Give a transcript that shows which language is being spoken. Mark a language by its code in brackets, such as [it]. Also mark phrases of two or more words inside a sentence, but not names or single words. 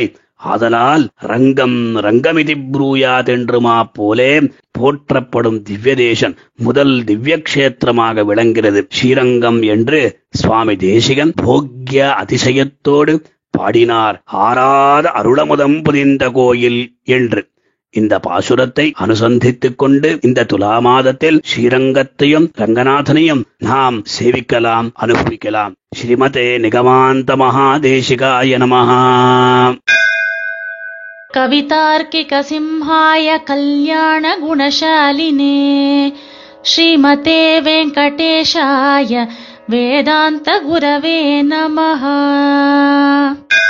[ta] ஆதலால் [sa] रङ्गं रङ्गमिति ब्रूयात् [ta] என்றுமா போலே போற்றப்படும் திவ்ய தேசம் முதல் திவ்ய கஷேத்திரமாக விளங்கிறது ஸ்ரீரங்கம் என்று சுவாமி தேசிகன் போக்ய அதிசயத்தோடு பாடினார். ஆராத அருளமுதம் புதிந்த கோயில் என்று. இந்த பாசுரத்தை அனுசந்தித்துக் கொண்டு இந்த துலா மாதத்தில் ஸ்ரீரங்கத்தையும் ரங்கநாதனையும் நாம் சேவிக்கலாம், அனுபவிக்கலாம். [sa] श्रीमते निगमान्त महादेशिकाय नमः. कवितार्किक सिंहाय कल्याण गुणशालिने श्रीमते वेङ्कटेशाय वेदान्त गुरवे नमः.